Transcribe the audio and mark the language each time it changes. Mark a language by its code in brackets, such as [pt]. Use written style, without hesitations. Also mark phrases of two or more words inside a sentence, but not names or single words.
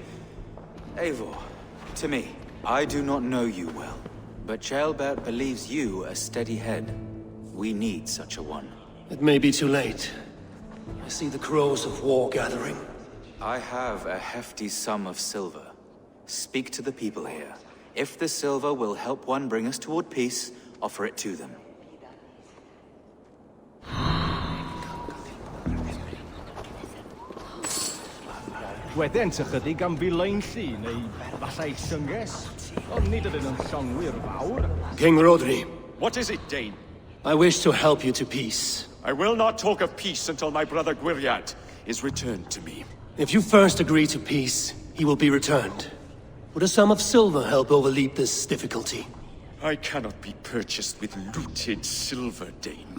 [en] Eivor, to me, I do not know you well, but Ceolbert believes you a steady head. We need such a one. It may be too late. I see the crows of war gathering. I have a hefty sum of silver. Speak to the people here. If the silver will help one bring us toward peace, offer it to them. [cy] Wedyn sy chydig am filaen llu, neu falle llynges. Ond nid ydyn nhw'n llongwyr fawr. [en] King Rhodri, What is it, Dane? I wish to help you to peace. I will not talk of peace until my brother Guriad is returned to me. If you first agree to peace, he will be returned. Would a sum of silver help overleap this difficulty? I cannot be purchased with looted silver, Dane.